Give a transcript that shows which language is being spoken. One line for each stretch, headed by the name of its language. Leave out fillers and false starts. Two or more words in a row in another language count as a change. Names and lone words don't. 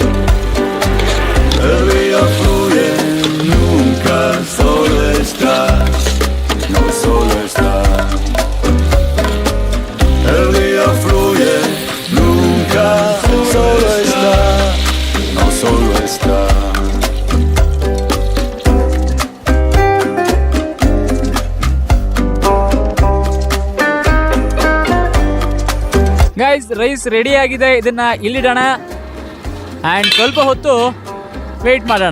Spanish: El río fluye, nunca solo está, no solo está. El río fluye, nunca solo está, no solo está.
English: guys rice ready
Kannada: ಆಗಿದೆ, ಇದನ್ನ ಇಲ್ಲಿಡೋಣ ಆ್ಯಂಡ್ ಸ್ವಲ್ಪ ಹೊತ್ತು ವೇಟ್ ಮಾಡೋಣ.